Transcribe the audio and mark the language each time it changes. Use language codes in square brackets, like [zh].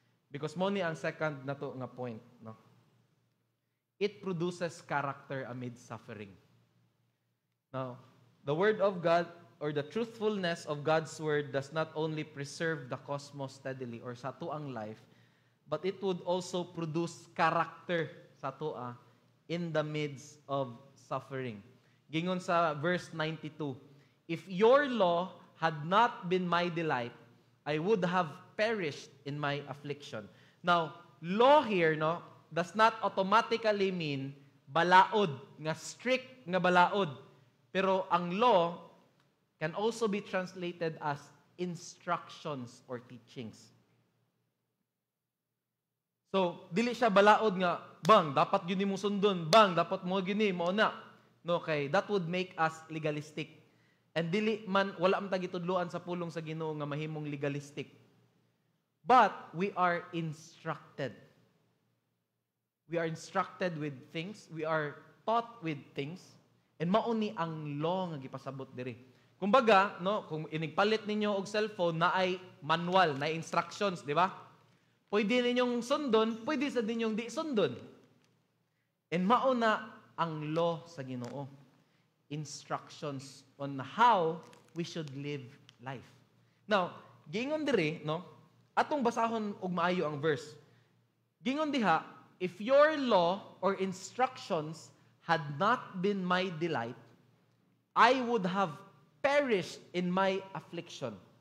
[ceb] Because mo ni ang second na to nga point, no? [en] It produces character amid suffering. Now, the Word of God or the truthfulness of God's Word does not only preserve the cosmos steadily or sa tuang life, but it would also produce character sa tua in the midst of suffering. Gingon sa verse 92, if your law had not been my delight, I would have perished in my affliction. Now, law here, no, does not automatically mean balaod, nga strict nga balaod. Pero ang law can also be translated as instructions or teachings. [ceb] So, dili siya balaod nga, bang, dapat yun mo sundon, bang, dapat mo gini, mo na. [en] No, okay, that would make us legalistic. [ceb] And dili man, wala man tagitudloan sa pulong sa Ginoo nga mahimong legalistic. [en] But we are instructed. We are instructed with things. We are taught with things. [ceb] And mauni ang law nga gipasabot diri. Kumbaga, no, kung inigpalit ninyo og cellphone na ay manual, na instructions, di ba? Pwede ninyong sundon, pwede sa ninyong di sundon. And mauna ang law sa Ginoo. [en] Instructions on how we should live life. [ceb] Now, gingon diri, no, atong basahon og maayo ang verse. [en] Gingon diha, if your law or instructions had not been my delight, I would have perished in my affliction.